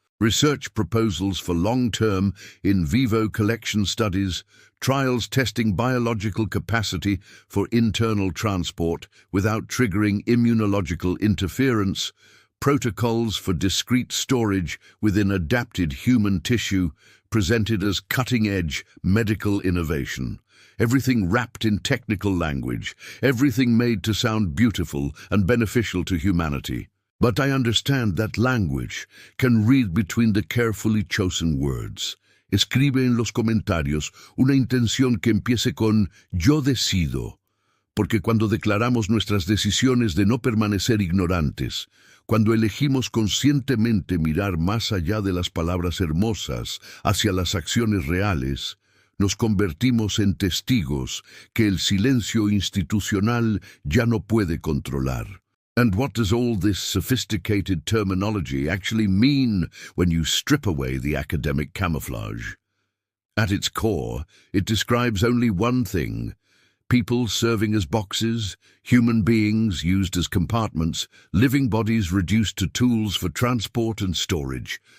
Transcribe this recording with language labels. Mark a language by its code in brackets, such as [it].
[en] Research proposals for long-term in vivo collection studies, trials testing biological capacity for internal transport without triggering immunological interference, protocols for discrete storage within adapted human tissue presented as cutting-edge medical innovation. Everything wrapped in technical language, everything made to sound beautiful and beneficial to humanity. But I understand that language can read between the carefully chosen words. [es] Escribe en los comentarios una intención que empiece con "yo decido", porque cuando declaramos nuestras decisiones de no permanecer ignorantes, cuando elegimos conscientemente mirar más allá de las palabras hermosas hacia las acciones reales, nos convertimos en testigos que el silencio institucional ya no puede controlar. [en] And what does all this sophisticated terminology actually mean when you strip away the academic camouflage? At its core, it describes only one thing: people serving as boxes, human beings used as compartments, living bodies reduced to tools for transport and storage.